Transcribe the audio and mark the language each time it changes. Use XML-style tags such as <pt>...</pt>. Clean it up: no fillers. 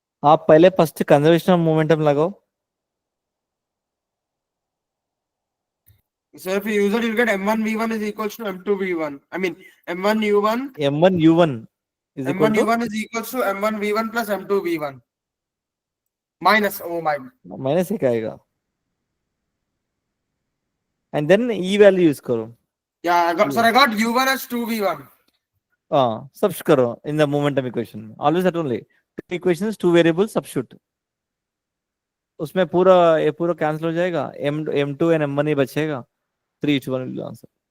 <hi>आप पहले first conservation of momentum लगाओ.</hi> <en>So if you use it, you'll get M1 V1 is equals to M2 V1. I mean, M1 U1. M1 U1 is equal M1 to U1 is equals to M1 V1 plus M2 V1. Minus, oh my.</en> <hi>Minus एक आएगा.</hi> <en>And then E value use करो. Yeah, I got U1 as 2 V1. Substitute करो in the momentum equation. Always that only. Two equations, two variables, substitute.</en> <hi>उसमें पूरा ये पूरा cancel हो जाएगा. M2 and M1 ही बचेगा.</hi> <en>3:1 will be the answer.</en>